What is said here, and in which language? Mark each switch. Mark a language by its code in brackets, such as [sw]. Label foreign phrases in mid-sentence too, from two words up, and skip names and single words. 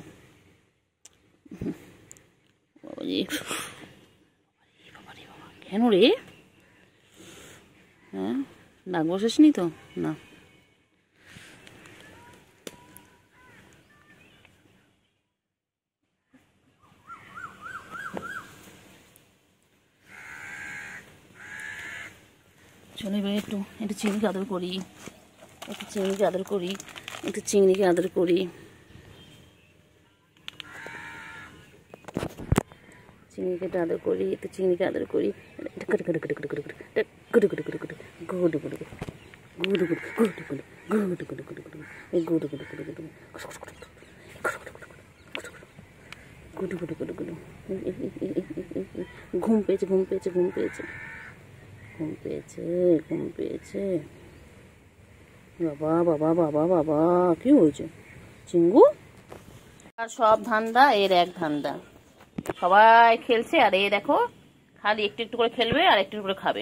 [bn] কেন রে হ্যাঁ ডাক বসাসনি তো না চলো এবার একটু চিংড়িকে আদর করি চিংড়িকে আদর করি চিংড়িকে আদর করি চিংড়িকে আদর করি চিংড়িকে আদর করি গুডু গুডু গুডু গুডু গুডু গুডু গুডু গুডু এই গুডু গুডু গুডু গুডু গুডু গুডু গুডু গুডু। ঘুম পেয়েছে ঘুম পেয়েছে ঘুম পেয়েছে ঘুম পেয়েছে ঘুম পেয়েছে। বাবা বাবা বাবা বাবা কি হয়েছে চিঙ্গু? আর সব ধান্দা এর এক ধান্দা, সবাই খেলছে আর এ দেখো খালি একটু একটু করে খেলবে আর একটু একটু করে খাবে।